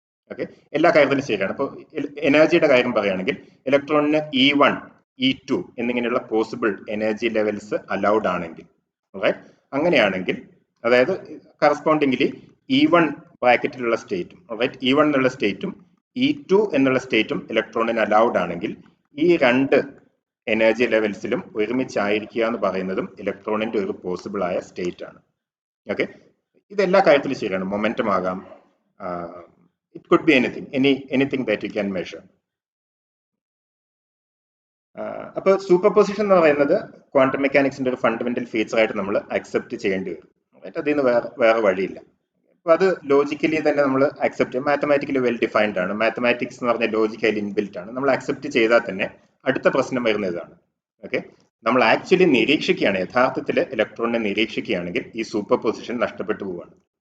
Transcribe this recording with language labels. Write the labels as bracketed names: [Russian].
[Malayalam] Okay, എല്ലാ കാര്യത്തിലും ശരിയാണ്. അപ്പോൾ എനർജിയുടെ കാര്യം പറയുകയാണെങ്കിൽ ഇലക്ട്രോണിന് E1, E2 എന്നിങ്ങനെയുള്ള പോസിബിൾ എനർജി ലെവൽസ് അലൗഡ് ആണെങ്കിൽ, അങ്ങനെയാണെങ്കിൽ, അതായത് കറസ്പോണ്ടിംഗ്ലി E1 ബ്രാക്കറ്റിലുള്ള സ്റ്റേറ്റും, E1 എന്നുള്ള സ്റ്റേറ്റും E2 എന്നുള്ള സ്റ്റേറ്റും ഇലക്ട്രോണിന് അലൗഡ് ആണെങ്കിൽ ഈ 2 എനർജി ലെവൽസിലും ഒരുമിച്ചായിരിക്കുക എന്ന് പറയുന്നതും ഇലക്ട്രോണിന്റെ ഒരു പോസിബിൾ ആയ സ്റ്റേറ്റ് ആണ്. ഓക്കെ, ഇതെല്ലാ കാര്യത്തിലും ശരിയാണ്. മൊമെന്റം ആകാം, [English] it could be anything that you can measure. [Malayalam] അപ്പോൾ സൂപ്പർ പൊസിഷൻ എന്ന് പറയുന്നത് ക്വാണ്ടം മെക്കാനിക്സിന്റെ ഒരു ഫണ്ടമെന്റൽ ഫീച്ചർ ആയിട്ട് നമ്മൾ അക്സെപ്റ്റ് ചെയ്യേണ്ടി വരും. അതിൽ നിന്ന് വേറെ വഴിയില്ല. അപ്പൊ അത് ലോജിക്കലി തന്നെ നമ്മൾ അക്സെപ്റ്റ് ചെയ്യും. മാത്തമാറ്റിക്കലി വെൽ ഡിഫൈൻഡ് ആണ്. മാത്തമാറ്റിക്സ് എന്ന് പറഞ്ഞാൽ ലോജിക്കലി ഇൻബിൽറ്റ് ആണ്. നമ്മൾ അക്സെപ്റ്റ് ചെയ്താൽ തന്നെ അടുത്ത പ്രശ്നം വരുന്ന ഇതാണ്. ഓക്കെ, നമ്മൾ ആക്ച്വലി നിരീക്ഷിക്കുകയാണ്, യഥാർത്ഥത്തിൽ ഇലക്ട്രോണിനെ നിരീക്ഷിക്കുകയാണെങ്കിൽ ഈ സൂപ്പർ പൊസിഷൻ നഷ്ടപ്പെട്ടു പോവുകയാണ്.